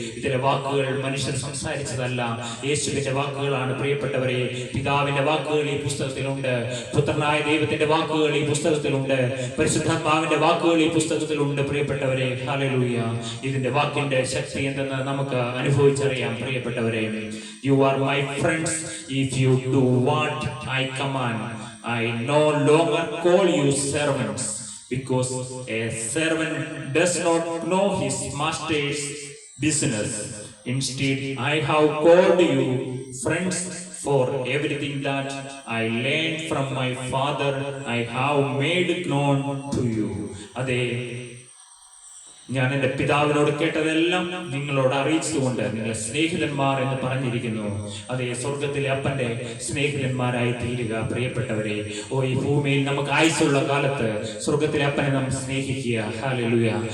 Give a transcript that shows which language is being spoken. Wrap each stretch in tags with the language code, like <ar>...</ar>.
<ml>ഇതിലെ വാക്കുകൾ മനുഷ്യർ സംസാരിച്ചതല്ല, യേശുവിന്റെ വാക്കുകളാണ് പ്രിയപ്പെട്ടവരെ. പിതാവിന്റെ വാക്കുകൾ ഈ പുസ്തകത്തിലുണ്ട്, പുത്രനായ ദൈവത്തിന്റെ വാക്കുകൾ ഈ പുസ്തകത്തിലുണ്ട്, പരിശുദ്ധാത്മാവിന്റെ വാക്കുകൾ ഈ പുസ്തകത്തിലുണ്ട് പ്രിയപ്പെട്ടവരെ. ഹല്ലേലൂയ. ഇതിന്റെ വാക്കിന്റെ ശക്തി എന്തെന്ന് നമുക്ക് അനുഭവിച്ചറിയാം പ്രിയപ്പെട്ടവരെ.</ml> <en>You are my friends if you do what I command. I no longer call you servants, because a servant does not know his master's business. Instead, I have called you friends, for everything that I learned from my Father I have made known to you.</en> <ml>Ade, ഞാൻ എന്റെ പിതാവിനോട് കേട്ടതെല്ലാം നിങ്ങളോട് അറിയിച്ചുകൊണ്ട് നിങ്ങളെ സ്നേഹിതന്മാർ എന്ന് പറഞ്ഞിരിക്കുന്നു. അതേ, സ്വർഗത്തിലെ അപ്പന്റെ സ്നേഹിതന്മാരായി തീരുക പ്രിയപ്പെട്ടവരെ. ഓ, ഈ ഭൂമിയിൽ നമുക്ക് ആയുസ്സുള്ള കാലത്ത് സ്വർഗത്തിലെ അപ്പനെ നാം സ്നേഹിക്കുക. ഹല്ലേലൂയ.</ml>